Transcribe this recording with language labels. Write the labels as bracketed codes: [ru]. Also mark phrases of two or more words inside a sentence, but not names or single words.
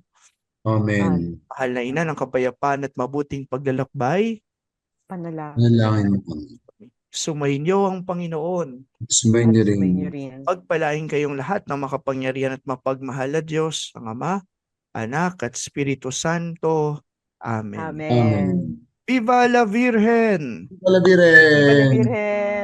[tl] Amen. Mahal na ina ng kapayapaan at mabuting paglalakbay, Panalangin. Manalangin po. sumainyo ang Panginoon. Sumayin niyo rin. Sumayin niyo rin. Pagpalain kayong lahat ng makapangyarihan at mapagmahal na Diyos, ang Ama, Anak at Espiritu Santo. Amen. Amen. Amen. [es] Viva la Virgen! Viva la Viva la Virgen! Virgen!